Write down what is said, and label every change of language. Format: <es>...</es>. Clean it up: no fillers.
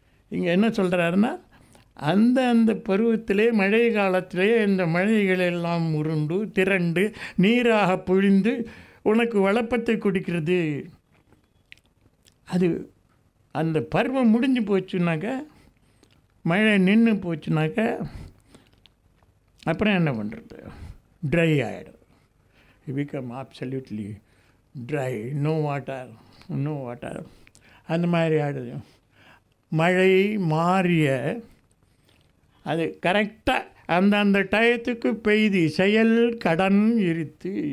<ta>இங்கே என்ன சொல்கிறாருன்னா, அந்த பருவத்திலே மழை காலத்திலே இந்த மழைகளெல்லாம் உருண்டு திரண்டு நீராக பொழிந்து உனக்கு வளப்பத்தை கொடுக்கிறது. அது அந்த பருவம் முடிஞ்சு போச்சுனாக்கா, மழை நின்று போச்சுனாக்கா அப்புறம் என்ன பண்ணுறது? ட்ரை ஆகிடும்.</ta> <en>You become absolutely dry, no water.</en> <ta>அந்த மாதிரி ஆகிடுது. மழை மாறிய அது கரெக்டாக அந்த டயத்துக்கு பெய்து செயல் கடன் இருத்து.</ta>